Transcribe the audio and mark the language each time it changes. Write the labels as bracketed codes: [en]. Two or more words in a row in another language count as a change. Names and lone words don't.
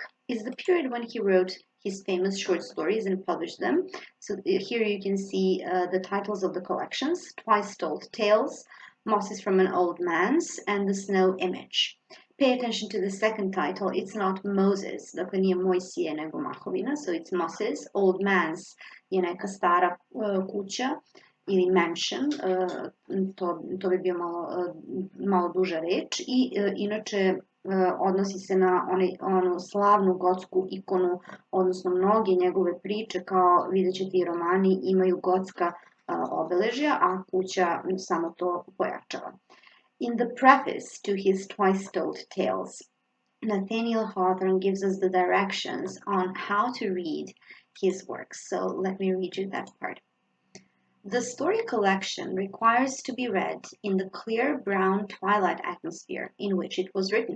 [en] Is the period when he wrote his famous short stories and published them. So here you can see the titles of the collections: Twice Told Tales, Mosses from an Old Man's, and The Snow Image. Pay attention to the second title. It's not Moses, [sr] dakle nije Mojsije nego Mahovina, [en] so it's Moses. [sr] Old Man's je neka stara kuća ili mansion, to bi bio malo duža reč, i inače odnosi se na onu slavnu gotsku ikonu, odnosno mnoge njegove priče, kao vidjet ćete i romani, imaju gotska obeležja, a kuća samo to pojačava. [en] In the preface to his Twice Told Tales, Nathaniel Hawthorne gives us the directions on how to read his works. So let me read you that part. The story collection requires to be read in the clear brown twilight atmosphere in which it was written.